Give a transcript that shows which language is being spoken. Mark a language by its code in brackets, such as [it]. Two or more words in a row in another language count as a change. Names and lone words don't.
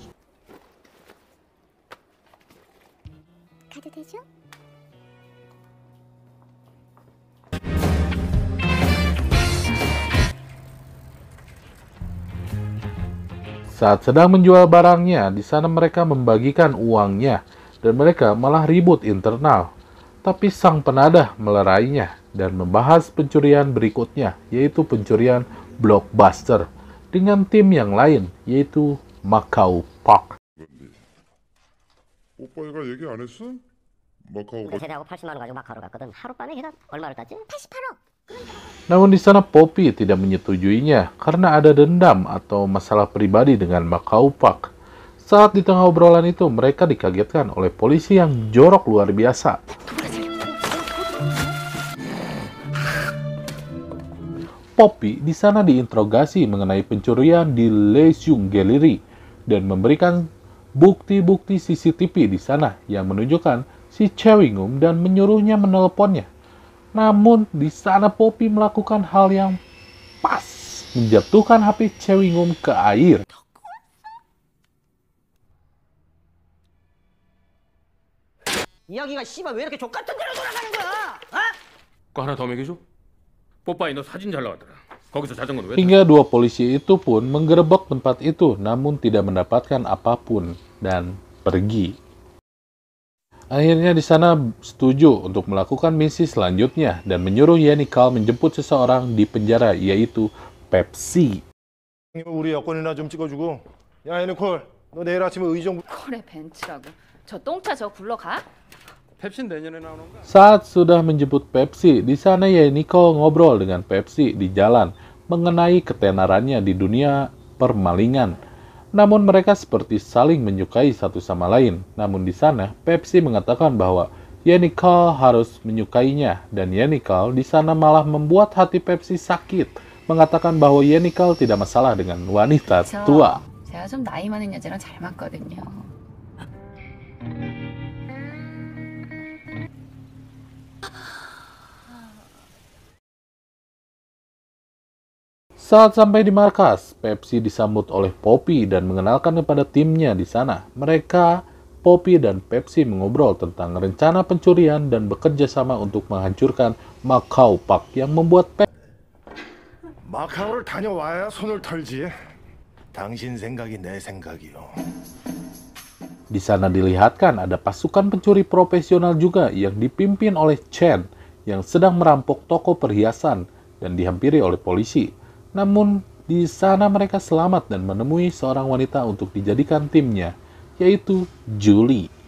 [id] Saat sedang menjual barangnya, di sana mereka membagikan uangnya, dan mereka malah ribut internal. Tapi sang penadah melerainya, dan membahas pencurian berikutnya, yaitu pencurian blockbuster, dengan tim yang lain, yaitu Makau Park. [ko] 오빠 얘가 얘기 안 했어? 마카오가 세대하고 80만 원 가지고 마카오로 갔거든. 하룻밤에 계산 얼마를 땄지? 88억. [id] Namun di sana Poppy tidak menyetujuinya karena ada dendam atau masalah pribadi dengan Makau Park. Saat di tengah obrolan itu, mereka dikagetkan oleh polisi yang jorok luar biasa. Poppy di sana diinterogasi mengenai pencurian di Leseung Gallery dan memberikan bukti-bukti CCTV di sana yang menunjukkan si Chewing-woo dan menyuruhnya menelponnya. Namun di sana Poppy melakukan hal yang pas, menjatuhkan HP Chewing-woo ke air. [ko] 이야기가 씨발 왜 이렇게 족같은 대로 돌아가는 거야? 어? 거 하나 더 먹여줘? 뽀빠이 너 사진 잘 나왔더라. 거기서 자전거는 왜? [id] Hingga dua polisi itu pun menggerebek tempat itu namun tidak mendapatkan apapun dan pergi. Akhirnya di sana setuju untuk melakukan misi selanjutnya dan menyuruh Yannick menjemput seseorang di penjara yaitu Pepsi. [ko] 우리 여권이나 좀 찍어주고. 야, 애니콜, 너 내일 아침에 의정. 콜의 벤츠라고. 저 똥차 저 굴러가? 펩신 내년에 나오는 거? [id] Saat sudah menjemput Pepsi, di sana Yannick ngobrol dengan Pepsi di jalan mengenai ketenarannya di dunia permalingan. Namun mereka seperti saling menyukai satu sama lain. Namun di sana Pepsi mengatakan bahwa Yannick harus menyukainya dan Yannick di sana malah membuat hati Pepsi sakit, mengatakan bahwa Yannick tidak masalah dengan wanita tua. [ko] 제가 좀 나이 많은 여자랑 잘 맞거든요. [id] Saat sampai di markas, Pepsi disambut oleh Poppy dan mengenalkan kepada timnya di sana. Mereka, Poppy dan Pepsi mengobrol tentang rencana pencurian dan bekerja sama untuk menghancurkan Macau Park yang membuat [ko] 마카오를 다녀와야 손을 털지. 당신 생각이 내 생각이요. [id] Di sana dilihatkan ada pasukan pencuri profesional juga yang dipimpin oleh Chen yang sedang merampok toko perhiasan dan dihampiri oleh polisi. Namun di sana mereka selamat dan menemui seorang wanita untuk dijadikan timnya, yaitu Julie.